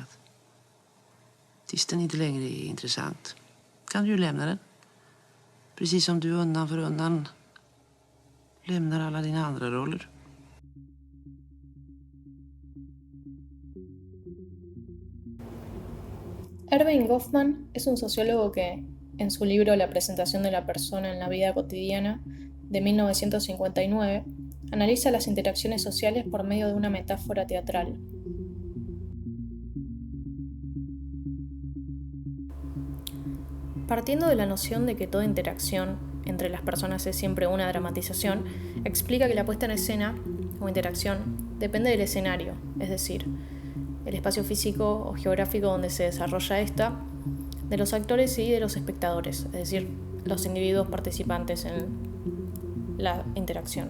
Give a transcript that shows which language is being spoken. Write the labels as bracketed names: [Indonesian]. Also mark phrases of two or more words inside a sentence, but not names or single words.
[Swedish] Tills den inte längre är intressant. Kan du ju lämna den. Precis som du undan för undan lämnar alla dina andra roller. [Spanish] Erving Goffman es un sociólogo que, en su libro La presentación de la persona en la vida cotidiana, de 1959, analiza las interacciones sociales por medio de una metáfora teatral. Partiendo de la noción de que toda interacción entre las personas es siempre una dramatización, explica que la puesta en escena o interacción depende del escenario, es decir, el espacio físico o geográfico donde se desarrolla esta, de los actores y de los espectadores, es decir, los individuos participantes en la interacción.